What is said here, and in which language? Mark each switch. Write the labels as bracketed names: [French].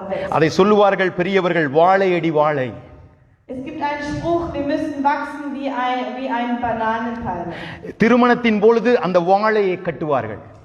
[Tamil] அதை சொல்லுவார்கள் பெரியவர்கள், வாழையடி வாழை. [German] Es gibt einen Spruch, wir müssen wachsen wie ein Bananenpalme. [Tamil] திருமணத்தின் பொழுது அந்த வாழையை கட்டுவார்கள்.